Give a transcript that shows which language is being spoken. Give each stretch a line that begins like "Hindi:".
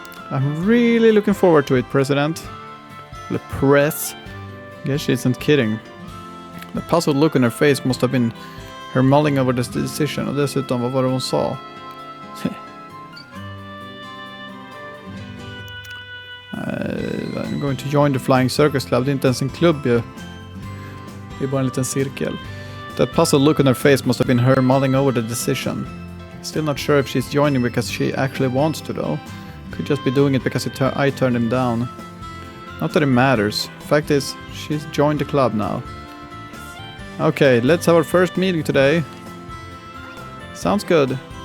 English: I'm really looking forward to it, President. The press? Guess she isn't kidding. The puzzled look on her face must have been her mulling over this decision,
Swedish: och dessutom vad var det hon sa?
English: I'm going to join the Flying Circus Club.
Swedish: Det är inte ens en klubb ju. Det är bara en liten cirkel.
English: That puzzled look on her face must have been her mulling over the decision. Still not sure if she's joining because she actually wants to though. Could just be doing it because I turned him down. Not that it matters. Fact is, she's joined the club now. Okay, let's have our first meeting today. Sounds good.